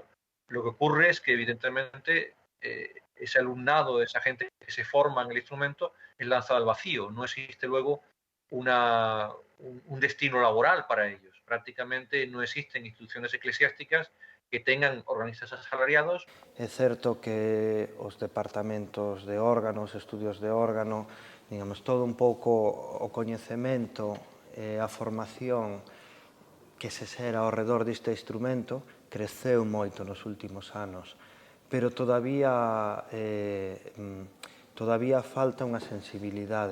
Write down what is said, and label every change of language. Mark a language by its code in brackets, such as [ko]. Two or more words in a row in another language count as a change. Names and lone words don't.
[es] Lo que ocurre es que evidentemente ese alumnado, esa gente que se forma en el instrumento es lanzada al vacío. No existe luego un destino laboral para ellos. Prácticamente no existen instituciones eclesiásticas que tengan organistas asalariados. [gl] É certo que os departamentos de órgano, os estudios de órgano, digamos, todo un pouco o coñecemento e a formación que se xera ao redor deste instrumento creceu moito nos últimos anos, pero [es] todavía todavía [gl] falta unha sensibilidade.